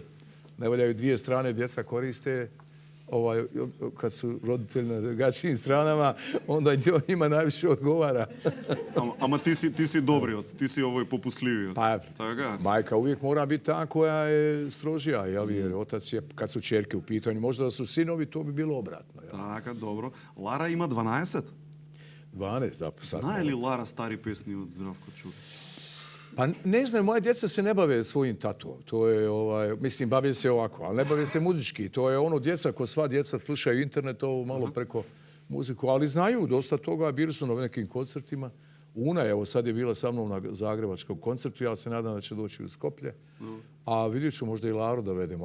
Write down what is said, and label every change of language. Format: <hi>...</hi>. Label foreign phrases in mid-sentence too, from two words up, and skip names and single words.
<bs>Ne valjaju dvije strane, djeca koriste, kad su roditelji na drugačijim stranama, onda njima najviše odgovara.</bs> <mk>Ама ти си добриот, ти си попустливиот.</mk> <bs>Pa, majka uvijek mora biti ta koja je strožija, jer otac je, kad su čerke u pitanju, možda da su sinovi, to bi bilo obratno.</bs> <mk>Така, dobro. Лара има 12?</mk> <bs>12, da.</bs> <mk>Знае ли Лара стари песни од Здравко Чолич?</mk> <bs>Pa ne znam, moja djeca se ne bave svojim tatuom. To je, mislim, bave se ovako, ali ne bave se muzički. To je ono djeca, ko sva djeca slušaju internet, ovo malo preko muziku, ali znaju dosta toga, bili su na nekim koncertima. Una, evo, sad je bila sa mnom na zagrebačkom koncertu, ja se nadam da će doći u Skoplje, a vidjet ću možda i Laru da vedemo.</bs>